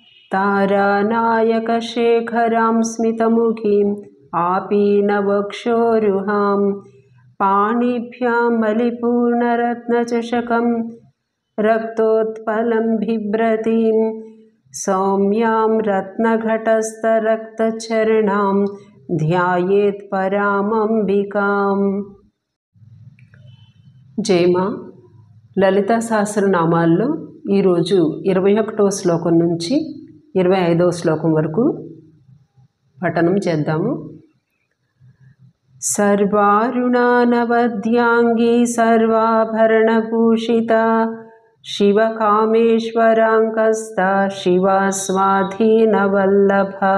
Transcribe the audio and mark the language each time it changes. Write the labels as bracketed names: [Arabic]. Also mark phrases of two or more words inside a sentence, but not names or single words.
[Sanskrit] तारानायकशेखरां स्मितमुखीम् आपीनवक्षोरुहां पाणिभ्यां मलिपूर्णरत्नचषकं रक्तोत्पलं बिभ्रतीं सौम्यां रत्नघटस्थरक्तचरणां ध्यायेत् परामंबिकाम्। [Telugu] జయమా లలితా సహస్రనామాల్లో ఈరోజు 21వ శ్లోకం నుంచి 25వ శ్లోకం వరకు పఠనం చేద్దాము. [Sanskrit] సర్వారుణానవద్యాంగీ సర్వాభరణభూషిత శివకామేశ్వరాంకస్త శివా స్వాధీనవల్లభ.